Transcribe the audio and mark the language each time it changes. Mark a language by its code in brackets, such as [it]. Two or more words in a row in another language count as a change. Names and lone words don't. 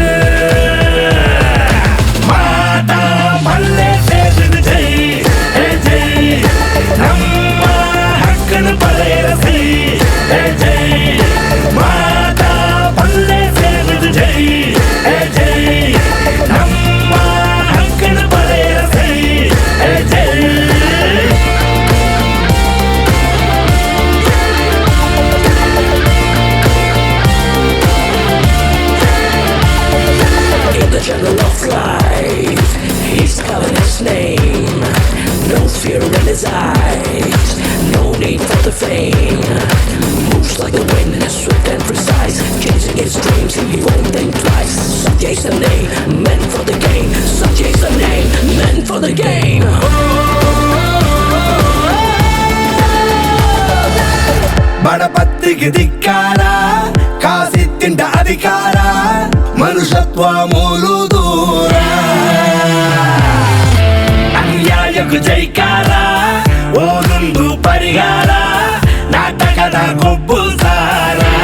[tcy] ಮಲ್ಲೆ ಸೇರಿದ ಜೈ ಜೈ ನಮ್ಮ ಹಕ್ಕನ ಪಡೆಯರ ಸೈ ಜೈ ಮಾತಾ ಮಲ್ಲೆ ಸೇರಿದ ಜೈ ಜೈ ನಮ್ಮ ಹಕ್ಕನ ಪಡೆಯರ ಸೈ ಜೈ [en] In the jungle of life, he's calling his name. No fear in his eyes, no need for the fame. Moves like the wind, swift and precise. Chasing his dreams, he won't think twice. Satya's the name, meant for the game. Satya's the name, meant for the game. [tcy] ಬಡಪತ್ತಿಗೆ ಧಿಕ್ಕಾರ ಕಾಸಿತ್ತಿಂಡ ಅಧಿಕಾರ ಮನುಷ್ಯತ್ವ ಮೂಲು ದೂರ ಅನ್ಯಾಯಕ್ಕೂ ಜೈಕಾರ ಓದೊಂದು ಪರಿಹಾರ ನಾಟಕದ ಕೊಬ್ಬು ಸಾರ